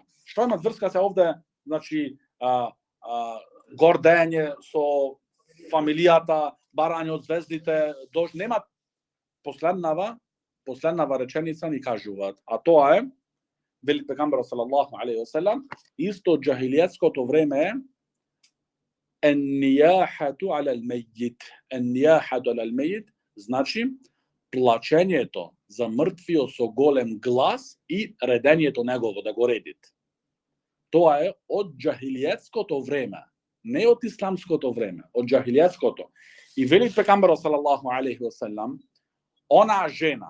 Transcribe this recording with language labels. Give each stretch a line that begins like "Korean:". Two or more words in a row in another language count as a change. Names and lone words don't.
Macedonian: Што има врска се овде, значи гордење со фамилијата, барање од звездите, нема последнава реченица ни кажуваат, а тоа е вели пегамбер
Arabic: صلى الله عليه وسلم,
Macedonian: исто џахилијетското време е
Arabic: النياحة على الميت. النياحة على الميت
Macedonian: значи плачењето за мртвиот со голем глас и редењето негово да го редите. Тоа е од џахилијетското време, не од исламското време, од џахилијетското. И вели пегамберот
Arabic: صلى الله عليه وسلم,
Macedonian: она жена.